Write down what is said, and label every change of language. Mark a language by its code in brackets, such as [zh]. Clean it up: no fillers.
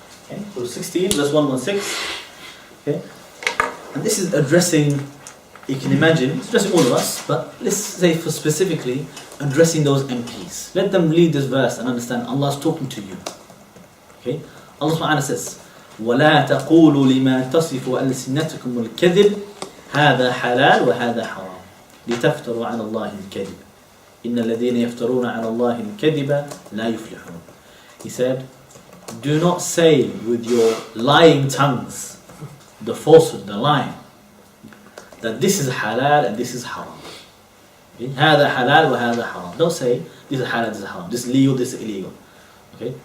[en] Okay, Surah 16 verse 116. Okay, and this is addressing, you can imagine, it's addressing all of us, but let's say for specifically addressing those MPs. Let them read this verse and understand Allah's talking to you. Okay, Allah subhanahu wa ta'ala says, [ar] وَلَا تَقُولُوا لِمَا تَصِفُ أَلْسِنَتُكُمُ الْكَذِبِ هذا حلال وهذا حرام لتفتروا على الله الكذب إن الذين يفترون على الله الكذب لا يفلحون. [en] He said, do not say with your lying tongues the falsehood, the lying, that this is halal and this is haram. Okay? [ar] هذا حلال وهذا حرام. [en] Don't say this is halal, this is haram, this is legal, this is illegal. Okay?